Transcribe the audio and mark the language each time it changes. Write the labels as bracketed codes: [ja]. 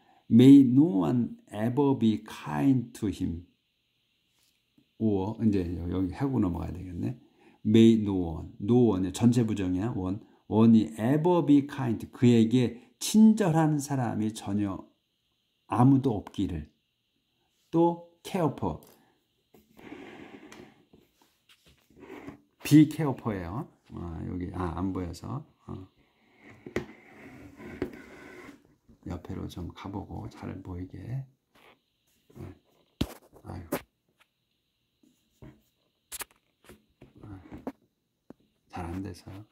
[en] May no one ever be kind to him. [ko] or, 이제 여기 하고 넘어가야 되겠네. [en] May no one, [ko] 전체 부정이야. one이 [en] ever be kind, [ko] 그에게 친절한 사람이 전혀 아무도 없기를. [en] 또 care for, be care for예요. [ko] 여기 안 보여서 옆으로 좀 가보고 잘 보이게. 잘 안 돼서.